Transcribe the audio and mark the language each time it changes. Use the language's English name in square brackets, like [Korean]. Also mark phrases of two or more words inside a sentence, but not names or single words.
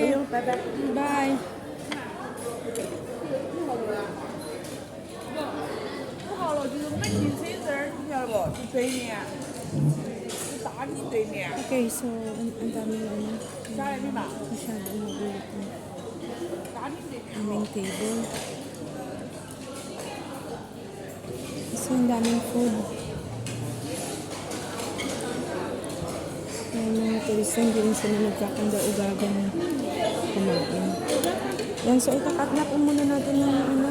[Chinese] 不用，拜拜。 Bye. 不好了，就是我们进车这儿，你晓得不？是对面，是大理对面。 [Filipino] Okay, so ang daming ano, [Chinese] 下来没嘛？ [Filipino] masyadong magulit ang [Chinese] 大理对面。 [Filipino] aming table. Kasi ang daming food. Yung mga turista, hindi rin sila nagkakanda-ugagang kumain. Yan, so ikakat na po muna natin ng ano.